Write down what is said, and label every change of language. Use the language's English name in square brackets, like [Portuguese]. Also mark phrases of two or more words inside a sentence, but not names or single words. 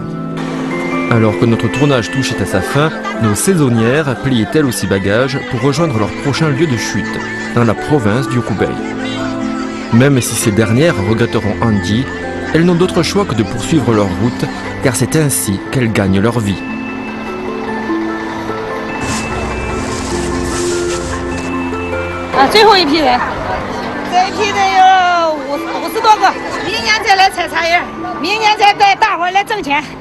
[French] Alors que notre tournage touchait à sa fin, nos saisonnières pliaient elles aussi bagages pour rejoindre leur prochain lieu de chute, dans la province du Hubei. Même si ces dernières regretteront Andy, elles n'ont d'autre choix que de poursuivre leur route, car c'est ainsi qu'elles gagnent leur vie. [Chinese] Ah, 最后一批人，这一批人有50多个，明年再来采茶叶，明年再带大伙儿来挣钱。